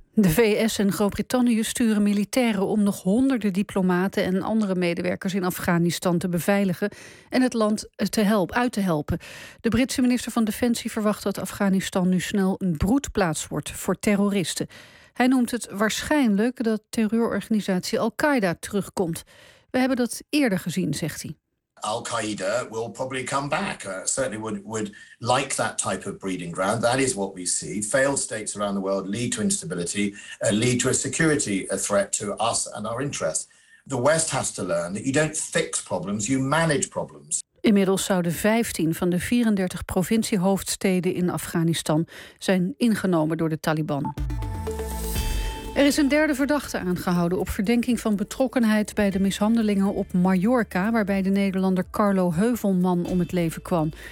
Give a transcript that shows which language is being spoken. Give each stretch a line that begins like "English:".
Dutch: De VS en Groot-Brittannië sturen militairen om nog honderden diplomaten en andere medewerkers in Afghanistan te beveiligen en het land uit te helpen. De Britse minister van Defensie verwacht dat Afghanistan nu snel een broedplaats wordt voor terroristen. Hij noemt het waarschijnlijk dat terreurorganisatie Al-Qaeda terugkomt. We hebben dat eerder gezien, zegt hij.
English: Al-Qaeda will probably come back. Certainly would like that type of breeding ground. That is what we see. Failed states around the world lead to instability, lead to a security threat to us and our interests. The West has to learn that you don't fix problems, you manage problems.
Dutch: Inmiddels zouden 15 van de 34 provinciehoofdsteden in Afghanistan zijn ingenomen door de Taliban. Er is een derde verdachte aangehouden op verdenking van betrokkenheid bij de mishandelingen op Mallorca, waarbij de Nederlander Carlo Heuvelman om het leven kwam.